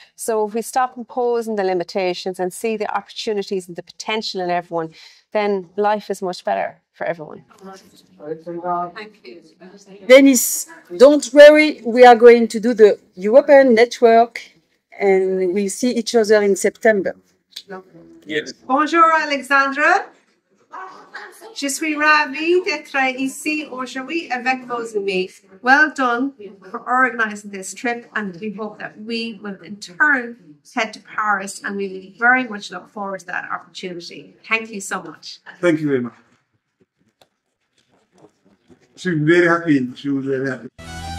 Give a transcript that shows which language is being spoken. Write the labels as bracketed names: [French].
[English] So if we stop imposing the limitations and see the opportunities and the potential in everyone, then life is much better for everyone. Thank you. Dennis, don't worry, we are going to do the European network and we'll see each other in September. Yes. Bonjour Alexandra. [French] Je suis ravie d'être ici aujourd'hui avec vos amis. [English] Well done for organising this trip, and we hope that we will in turn head to Paris, and we will very much look forward to that opportunity. Thank you so much. Thank you very much. She was very happy. She was very happy.